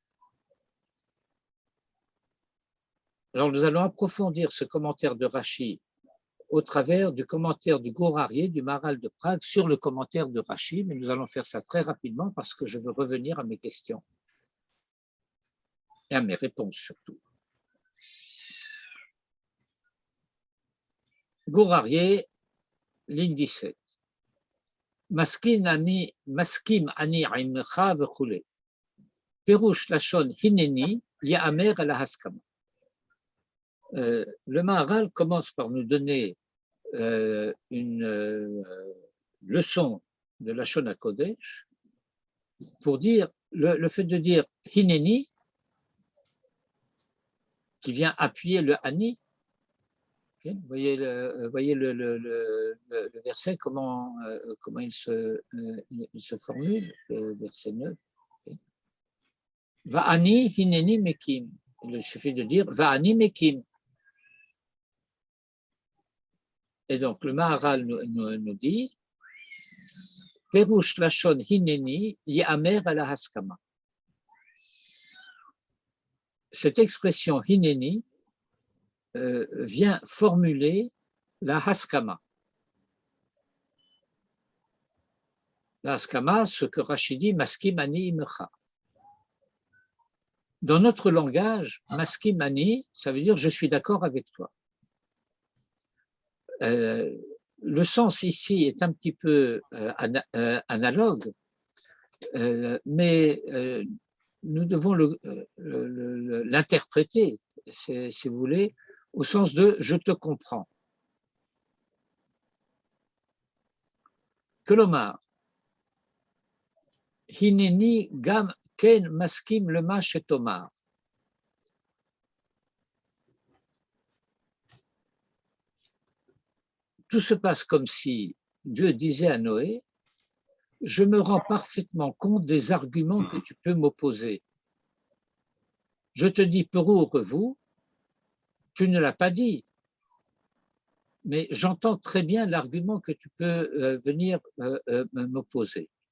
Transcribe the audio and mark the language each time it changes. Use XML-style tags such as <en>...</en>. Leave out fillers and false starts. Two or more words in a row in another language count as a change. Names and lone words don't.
<fr>Alors nous allons approfondir ce commentaire de Rashi au travers du commentaire du Gorarié, du Maharal de Prague, sur le commentaire de Rashi, mais nous allons faire ça très rapidement parce que je veux revenir à mes questions et à mes réponses surtout. Gorarié, ligne 17.</fr> <he>מסכים אני עמך וכו. פירוש לשון הנני יאמר על הסכמה.</he> <fr>Le Maharal commence par nous donner une leçon de la</fr> <he>לשון הקודש</he> <fr>pour dire le fait de dire Hineni, qui vient appuyer le Ani. Okay, vous voyez le verset, comment il se formule, le verset 9.</fr> <he>Okay. ואני הנני מקים.</he> <fr>Il suffit de dire</fr> <he>ואני מקים.</he> <fr>Et donc, le Maharal nous dit</fr> <he>פירוש לשון הנני יאמר על הסכמה.</he> <fr>Cette expression hineni vient formuler la haskama. La haskama, ce que Rashi dit,</fr> <he>מסכים אני עמך.</he> <fr>Dans notre langage,</fr> <he>מסכים אני,</he> <fr>ça veut dire je suis d'accord avec toi. Le sens ici est un petit peu analogue, mais nous devons l'interpréter, si vous voulez, au sens de « je te comprends ».</fr> <he>כלומר, הנני גם כן מסכים למה שתאמר.</he> <fr>Tout se passe comme si Dieu disait à Noé, je me rends parfaitement compte des arguments que tu peux m'opposer. Je te dis Perou vous, tu ne l'as pas dit, mais j'entends très bien l'argument que tu peux venir m'opposer.</fr>